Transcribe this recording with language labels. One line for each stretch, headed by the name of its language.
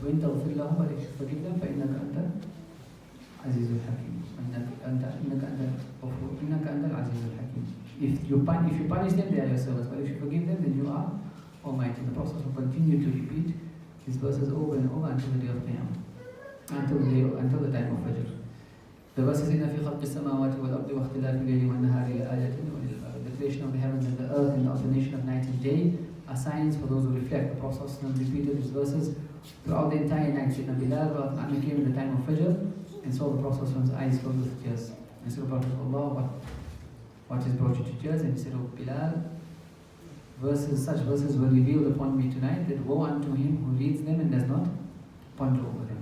Arabic: وَإِن تَغْفِرْ لَهُمْ,
English: but if you forgive them,
Arabic: فَإِنَّكَ أَنْتَ الْعَزِيزُ الْحَكِيمُ. إِنَّكَ أَنْتَ الْعَزِيزُ الْحَكِيمُ.
English: If you punish them, they are your servants. But if you forgive them, then you are Almighty. The Prophet will continue to repeat these verses over and over until the day of Qiyamah, until the time of Fajr. The verses in
Arabic: فِي خَلْقِ السَّمَاوَاتِ وَالْأَرْضِ وَاخْتِلَافِ اللَّيْلِ وَالنَّهَارِ لَآيَاتٍ لِأُولِي الْأَلْبَابِ.
English: The creation of the heavens and the earth and the alternation of night and day are signs for those who reflect. The Prophet repeated these verses throughout the entire night. Sayyidina Bilal came in the time of Fajr and saw the Prophet's eyes filled with tears. And said, Prophet, Allah, what has brought you to tears? And he said, Oh Bilal, such verses were revealed upon me tonight that woe unto him who reads them and does not ponder over them.